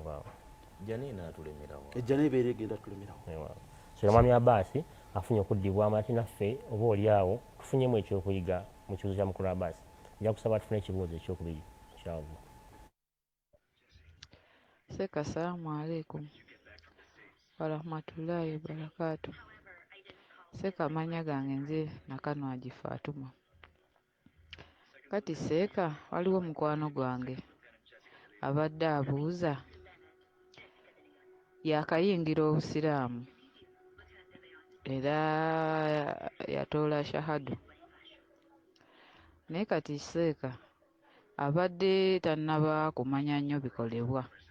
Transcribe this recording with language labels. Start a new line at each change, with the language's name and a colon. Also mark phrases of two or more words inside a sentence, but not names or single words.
Ganda: Ejjana ebeera egenda tulemerawo. Mwami Abbasi afunye okuddibwamu ati naffe oba oliawo tufunyemu ekyokuyiga mu kibuuzo kya mukulu Abbasi. Nja kusaba tufune ekibuuzo ekyokubiri inshallah.
Arabic: Seka السلام عليكم ورحمة الله وبركاته.
Ganda: Seka amanya gange nze nakano agifaatuma. Kati Seeka waliwo mukwano gwange abadde abuuza yakayingira obusiraamu era yatoola shahadu, naye kati Seeka abadde tannaba kumanya nnyo bikolebwa,